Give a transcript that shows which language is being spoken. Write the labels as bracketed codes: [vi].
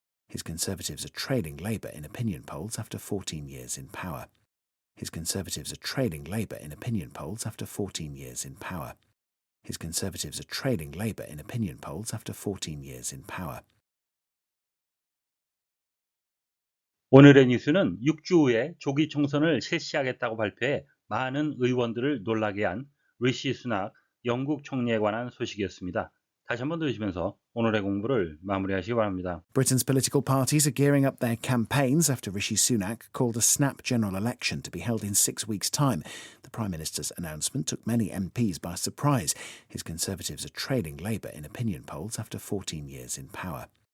[en] His Conservatives are trailing Labour in opinion polls after 14 years in power. His Conservatives are trailing Labour in opinion polls after 14 years in power. His Conservatives are trailing Labour in opinion polls after 14 years in power. [ko] 오늘의 뉴스는 6주 후에 조기 총선을 실시하겠다고 발표해 많은 의원들을 놀라게 한 리시 수낙 영국 총리에 관한 소식이었습니다. 다시 한번 들으시면서 오늘의 공부를 마무리하시기 바랍니다. [en] Britain's political parties are gearing up their campaigns after Rishi Sunak called a snap general election to be held in 6 weeks' time. The Prime Minister's announcement took many MPs by surprise. His Conservatives are trailing Labour in opinion polls after 14 years in power.